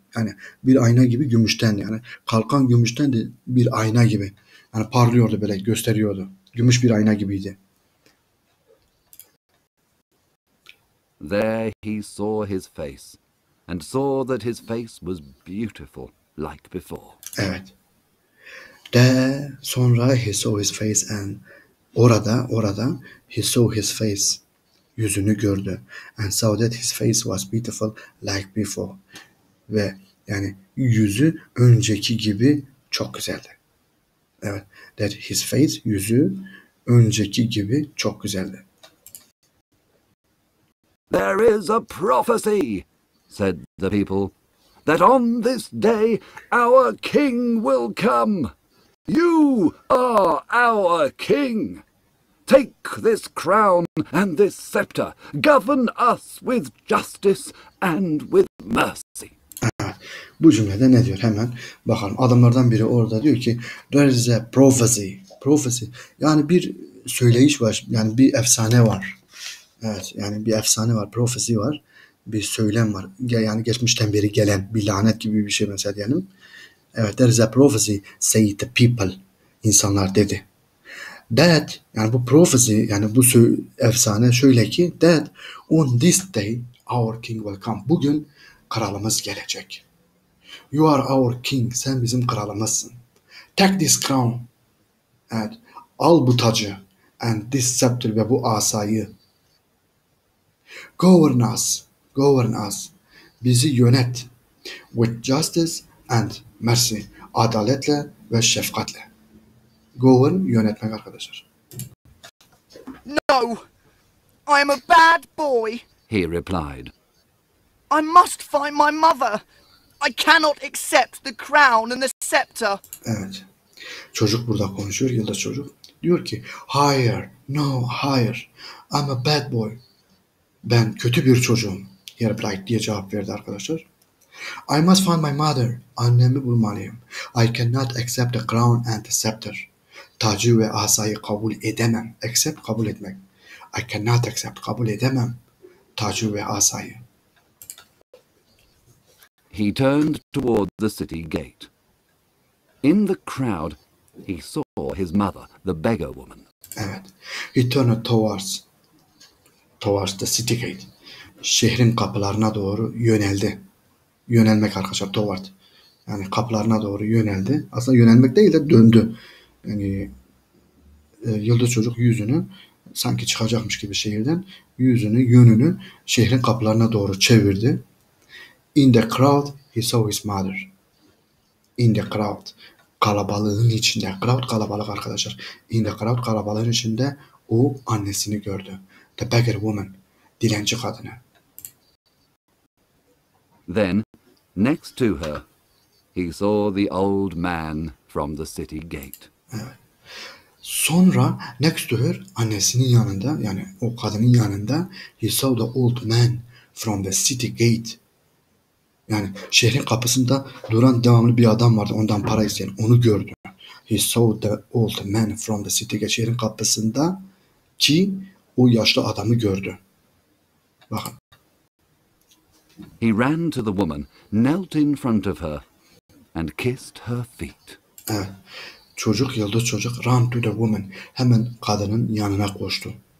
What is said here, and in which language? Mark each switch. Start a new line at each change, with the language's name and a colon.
Turkish: Yani bir ayna gibi gümüşten, yani kalkan gümüşten de bir ayna gibi. Yani parlıyordu, böyle gösteriyordu. Gümüş bir ayna gibiydi.
English: There he saw his face, and saw that his face was beautiful like before.
Turkish: Evet. De sonra
English: he saw his face, and
Turkish: orada
English: he saw his face,
Turkish: yüzünü gördü.
English: And saw that his face was beautiful like before.
Turkish: Ve yani yüzü önceki gibi çok güzeldi. Evet.
English: That his face,
Turkish: yüzü önceki gibi çok güzeldi.
English: There is a prophecy, said the people, that on this day our king will come. You are our king. Take this crown and this scepter. Govern us with justice and with mercy.
Turkish: Bu cümlede ne diyor? Hemen bakalım. Adamlardan biri orada diyor ki
English: there is a prophecy.
Turkish: Prophecy. Yani bir söyleyiş var. Yani bir efsane var. Evet. Yani bir efsane var. Prophecy var. Bir söylem var. Yani geçmişten beri gelen bir lanet gibi bir şey mesela diyelim. Evet.
English: There is a prophecy, say the people.
Turkish: İnsanlar dedi.
English: That,
Turkish: yani bu prophecy, yani bu efsane şöyle ki
English: that on this day our king will come.
Turkish: Bugün kralımız gelecek.
English: You are our king.
Turkish: Sen bizim kralımızsın.
English: Take this crown.
Turkish: Evet. Al bu tacı.
English: And this scepter,
Turkish: ve bu asayı.
English: Govern us. Govern us.
Turkish: Bizi yönet.
English: With justice and mercy.
Turkish: Adaletle ve şefkatle. Govern, yönetmek arkadaşlar.
English: No, I am a bad boy. He replied. I must find my mother. I cannot accept the crown and the scepter.
Turkish: Evet. Çocuk burada konuşuyor, yıldız çocuk. Diyor ki,
English: higher, no higher. I'm a bad boy.
Turkish: Ben kötü bir çocuğum.
English: He replied
Turkish: diye cevap verdi arkadaşlar.
English: I must find my mother.
Turkish: Annemi bulmalıyım.
English: I cannot accept the crown and the scepter.
Turkish: Tacı ve asayı kabul edemem. Accept, kabul etmek.
English: I cannot accept,
Turkish: kabul edemem. Tacı ve asayı.
English: He turned toward the city gate. In the crowd, he saw his mother, the beggar woman.
Turkish: Evet.
English: He turned towards the city gate.
Turkish: Şehrin kapılarına doğru yöneldi. Yönelmek arkadaşlar, toward. Yani kapılarına doğru yöneldi. Aslında yönelmek değil de döndü. Yani yıldız çocuk yüzünü sanki çıkacakmış gibi şehirden yönünü şehrin kapılarına doğru çevirdi.
English: In the crowd he saw his mother. In the crowd,
Turkish: kalabalığın içinde. Crowd kalabalık arkadaşlar. In the crowd, kalabalığın içinde O annesini gördü.
English: The beggar woman.
Turkish: Dilenci kadını.
English: Then, next to her, he saw the old man from the city gate.
Turkish: Sonra
English: next to her,
Turkish: annesinin yanında, yani o kadının yanında,
English: he saw the old man from the city gate.
Turkish: Yani şehrin kapısında duran devamlı bir adam vardı, ondan para isteyen, onu gördü.
English: He saw the old man from the city gate.
Turkish: Şehrin kapısında ki o yaşlı adamı gördü. Bakın.
English: He ran to the woman, knelt in front of her, and kissed her feet.
Turkish: Evet. Çocuk, yıldız çocuk,
English: ran to the woman.
Turkish: Hemen kadının yanına koştu.